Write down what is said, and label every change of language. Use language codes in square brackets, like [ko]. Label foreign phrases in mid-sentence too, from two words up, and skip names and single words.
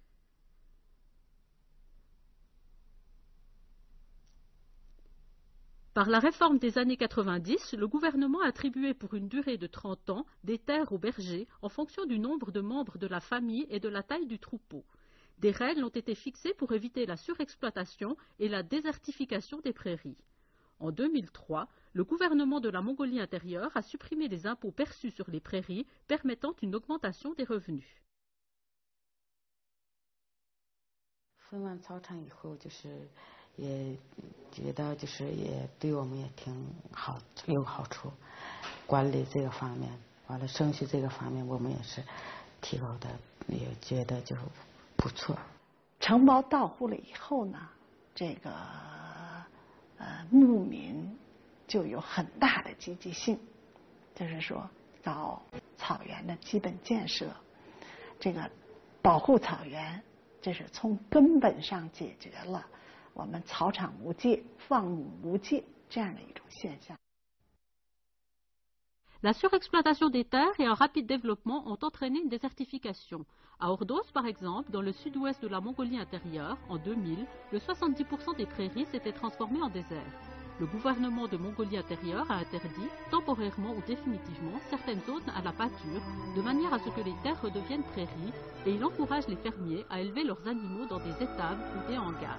[fr] Par la réforme des années 90, le gouvernement a attribué pour une durée de 30 ans des terres aux bergers en fonction du nombre de membres de la famille et de la taille du troupeau. Des règles ont été fixées pour éviter la surexploitation et la désertification des prairies. En 2003, le gouvernement de la Mongolie intérieure a supprimé les impôts perçus sur les prairies, permettant une augmentation des revenus. [zh] 分完草场以后，也觉得也对我们也挺好，有好处。管理这个方面，完了生育这个方面，我们也是提高的，也觉得就不错。城堡到户了以后呢，这个牧民就有很大的积极性，就是说搞草原的基本建设，这个保护草原，这是从根本上解决了我们草场无界、放牧无界这样的一种现象。 [fr] La surexploitation des terres et un rapide développement ont entraîné une désertification. À Ordos, par exemple, dans le sud-ouest de la Mongolie intérieure, en 2000, le 70% des prairies s'étaient transformées en désert. Le gouvernement de Mongolie intérieure a interdit, temporairement ou définitivement, certaines zones à la pâture, de manière à ce que les terres redeviennent prairies, et il encourage les fermiers à élever leurs animaux dans des étables ou des hangars.